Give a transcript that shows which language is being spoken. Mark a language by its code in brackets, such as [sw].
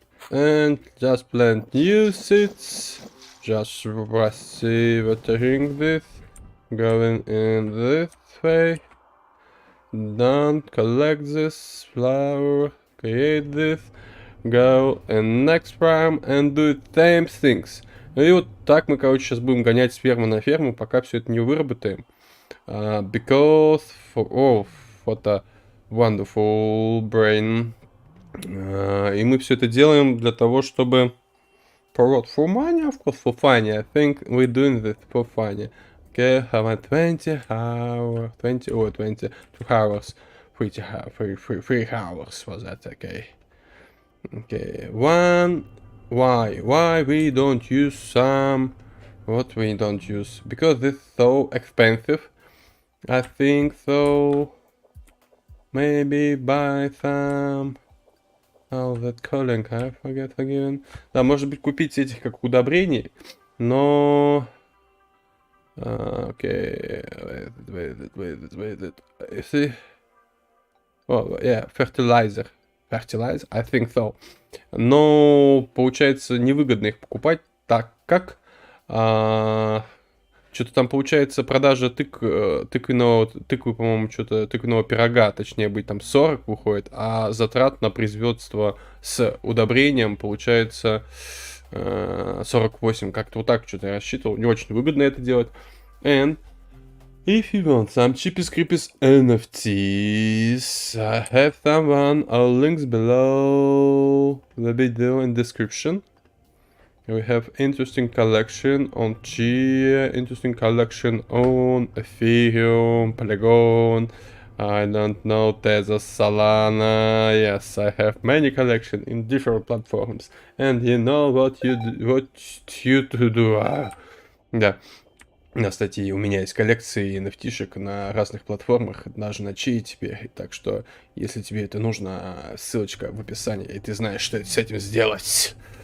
[en] And just plant new seeds. Just watering this. Going in this way. Don't collect this flower. Create this. Go in next farm and do same things. [ru] И вот так мы, короче, сейчас будем гонять с фермы на ферму, пока все это не выработаем. [en] Because what a wonderful brain. [ru] И мы все это делаем для того, чтобы... [en] For what? For money? Of course, for funny. I think we're doing this for funny. Okay, have a 20 hours, 22 hours, 3 hours for that, okay. Okay, why we don't use some... What we don't use? Because it's so expensive. I think so. Maybe buy some... Oh, that calling, I forget again. [ru] Да, может быть, купить этих как удобрений, но... [en] Окей, wait. See? Oh, yeah, fertilizer, I think so. [ru] Но, получается, невыгодно их покупать, так как... Что-то там получается продажа тыквы, по-моему, что-то тыквенного пирога, точнее быть, там 40 выходит, а затрат на производство с удобрением получается 48. Как-то вот так что-то я рассчитывал. Не очень выгодно это делать. [en] And if you want some cheapest creepiest NFTs, I have someone, our links below the video in description. We have interesting collection on Chia, interesting collection on Ethereum, Polygon, I don't know, Tether, Solana. Yes, I have many collection in different platforms. And you know what you to do. [ru] Да. Кстати, у меня есть коллекции NFT-шек на разных платформах, даже на Chia теперь. Так что, если тебе это нужно, ссылочка в описании, и ты знаешь, что с этим сделать.